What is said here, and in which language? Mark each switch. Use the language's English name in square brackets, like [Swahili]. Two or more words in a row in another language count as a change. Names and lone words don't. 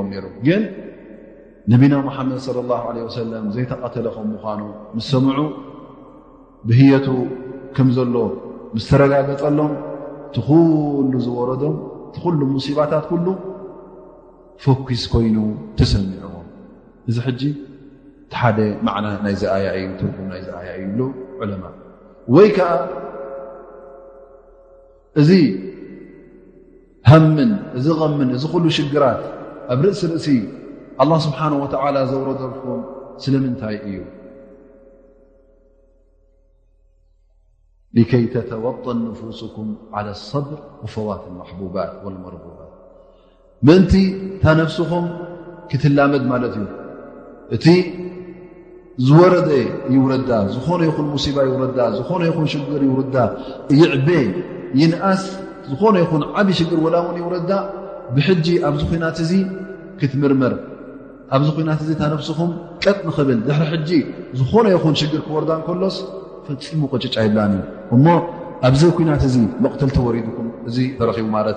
[Tigrinya] ነይሩ ግን ነቢና ሙሓመድ [Arabic] صلى الله عليه وسلم [Tigrinya] ዘይተቐተለ ከም ምዃኑ ምስ ሰምዑ ብህየቱ ከም ዘሎ ምስ ተረጋገፀሎም እቲ ኩሉ ዝወረዶም እቲ ኩሉ ሙሲባታት ኩሉ ፎኪስ ኮይኑ ተሰሚዑዎም እዚ ሕጂ ሓደ ማዕና ናይዚ ኣያ እዩ ትርጉም ናይዚ ኣያ እዩ ይብሉ ዑለማ ወይ ከዓ እዚ ሃምን እዚ ቐምን እዚ ኩሉ ሽግራት ኣብ ርእሲ ርእሲ [Arabic] الله سبحانه وتعالى [Tigrinya] ዘውረደልኩም ስለምንታይ እዩ [Arabic] لكي تتوطن نفوسكم على الصبر وفوات المحبوبات والمرغوبات [Tigrinya] ምእንቲ ታ ነፍስኹም ክትላመድ ማለት እዩ እቲ ዝወረደ ይውረዳ ዝኾነ ይኹን ሙሲባ ይውረዳ ዝኾነ ይኹን ሽግር ይውረዳ ይዕቤ ይንኣስ ዝኾነ ይኹን ዓብይ ሽግር ወላ እውን ይውረዳ ብሕጂ ኣብዚ ኩናት እዚ ክትምርመር ኣብዚ ኩናት እዚ ታ ነፍስኹም ቀጥ ንኽብል ድሕሪ ሕጂ ዝኾነ ይኹን ሽግር ክወርዳ እንከሎስ ፈፂሙ ቁጭጭ ኣይብላን እዩ እሞ ኣብዚ ኩናት እዚ መቕተልቲ ወሪድኩም እዚ ተረኺቡ ማለት